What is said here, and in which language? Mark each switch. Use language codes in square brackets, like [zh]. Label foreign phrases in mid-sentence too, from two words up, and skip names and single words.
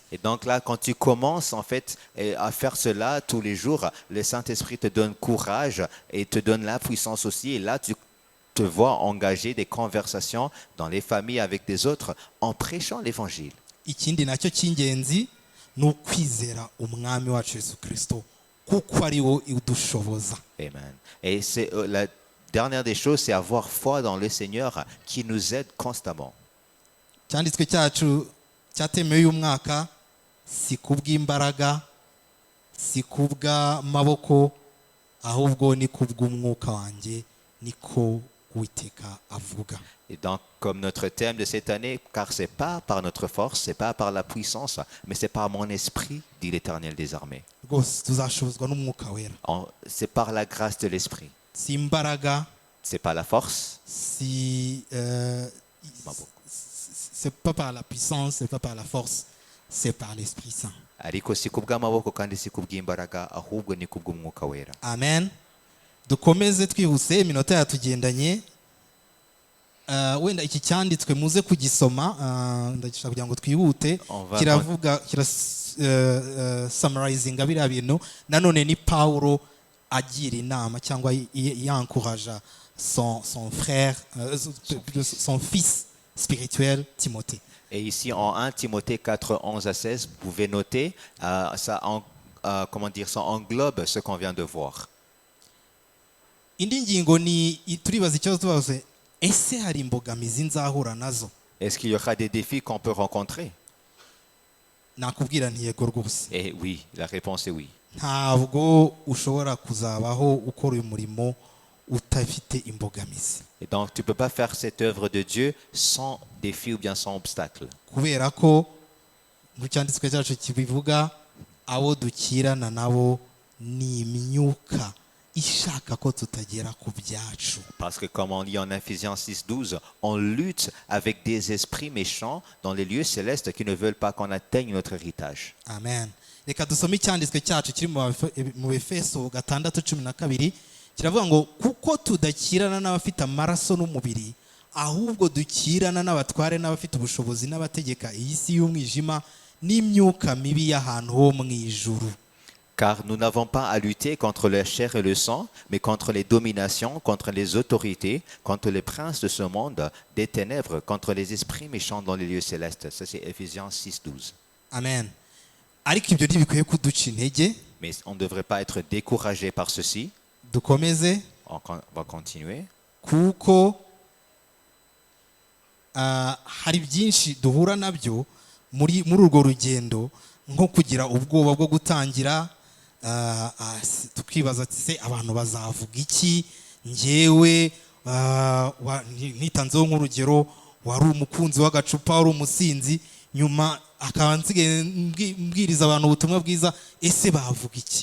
[fr] Et donc là, quand tu commences en fait à faire cela tous les jours, le Saint-Esprit te donne courage et te donne la puissance aussi. Et là, tu te vois engager des conversations dans les familles avec des autres en prêchant l'évangile. [rw] Ikindi nacyo cy'ingenzi ni ukwizera umwami wacu Yesu Kristo, kuko ari wo udushoboza. Amen. [fr] Et c'est la dernière des choses, c'est avoir foi dans le Seigneur qui nous aide constamment. [rw] Cyanditswe cyacu cyatemewe uyu mwaka si kubw'imbaraga, si kubw'amaboko, ahubwo ni kubw'umwuka wanjye, niko Uwiteka avuga. [fr] Et donc, comme notre thème de cette année, car c'est pas par notre force, c'est pas par la puissance, mais c'est par mon esprit, dit l'Éternel des armées. [rw] Rwose tuzashobozwa n'umwuka wera. [fr] C'est par la grâce de l'esprit. [rw] Si imbaraga, [fr] C'est pas la force. c'est pas par la puissance, c'est pas par la force, c'est par l'Esprit Saint. [rw] Ariko si kubw'amaboko kandi si kubw'imbaraga, ahubwo ni kubw'umwuka wera. Amen. Dukomeze twihuse, iminota yatugendanye. Wenda iki cyanditswe muze kugisoma, ndashaka kugira ngo twihute. Kiravuga summarizinga biriya bintu. Nanone ni Paulo agira inama cyangwa yankuraja [fr] son frère, son fils spirituel Timothée. Et ici en 1 Timothée 4, 11 à 16, vous pouvez noter, ça englobe ce qu'on vient de voir. [rw] Indi ngingo ni turibaza ikibazo tubaze, ese hari imbogamizi nzahura nazo? [fr] Est-ce qu'il y aura des défis qu'on peut rencontrer? [rw] Nakubwira nti yego rwose. [fr] Et oui, la réponse est oui. [rw] Ntabwo ushobora kuzabaho ukora uyu murimo utafite imbogamizi. [fr] Et donc tu peux pas faire cette œuvre de Dieu sans défi ou bien sans obstacle. [rw] Kubera ko mu cyanditswe cyacu kibivuga, abo dukirana nabo ni imyuka ishaka ko tutagera ku byacu. [fr] Parce que comme on lit en Ephésiens 6:12, on lutte avec des esprits méchants dans les lieux célestes qui ne veulent pas qu'on atteigne notre héritage. [rw] Amen. Reka dusome icyanditswe cyacu kiri mu Efeso 6:12, kiravuga ngo kuko tudakirana n'abafite amaraso n'umubiri, ahubwo dukirana n'abatware n'abafite ubushobozi n'abategeka iyi si y'umwijima n'imyuka mibi y'ahantu ho mu ijuru. [fr] Car nous n'avons pas à lutter contre la chair et le sang, mais contre les dominations, contre les autorités, contre les princes de ce monde, des ténèbres, contre les esprits méchants dans les lieux célestes. Ça c'est Ephésiens 6:12. [rw] Amen. Ariko ibyo ntibikwiye kuduca intege. [fr] Mais on ne devrait pas être découragé par ceci. [rw] Dukomeze. [fr] On va continuer. [rw] Kuko hari byinshi duhura nabyo muri urwo rugendo, nko kugira ubwoba bwo gutangira, tukibaza se abantu bazavuga iki, njyewe nitanzeho nk'urugero, wari umukunzi w'agacupa, wari umusinzi, nyuma akaba nsigaye mbwiriza abantu ubutumwa bwiza, ese bavuga iki?